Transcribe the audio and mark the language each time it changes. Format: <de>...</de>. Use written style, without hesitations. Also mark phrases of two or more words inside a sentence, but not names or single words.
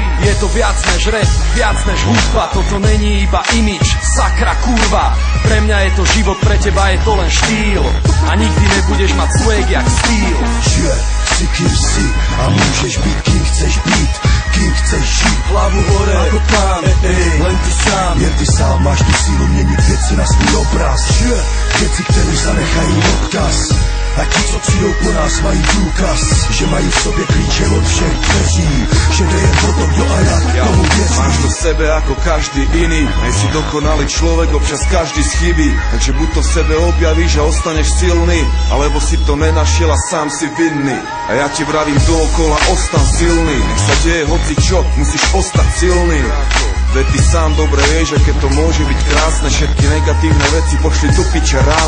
<sk>Je to viac než rap, viac než hudba. Toto není iba imič, sakra kurva. Pre mňa je to život, pre teba je to len štýl. A nikdy nebudeš mať swag</sk> <cs>jak styl.</cs> <sk>Že si kým si a môžeš byť kým chceš byť. Kým chceš žiť, hlavu hore ako pán. Len ty sám,</sk> <cs>jen ty sám máš tu sílu měnit věci na svůj obraz. Věci, které zanechají odkaz. A ti, co přijdou po nás, mají důkaz, že mají v sobě klíče od všech dveří. Že jde jen o to, kdo a jak tomu věří.</cs> <sk>Máš to v sebe ako každý iný. Nejsi dokonalý človek, občas každý schybí. Takže buď to v sebe objavíš a ostaneš silný, alebo si to nenašiel a sám si vinný. A ja ti vravím dookola, ostan silný. Nech sa deje hoci čo, musíš ostať silný. Veď ty sám dobre vieš, že keď to môže byť krásne, všetky negatívne veci pošli do piče rázne.</sk>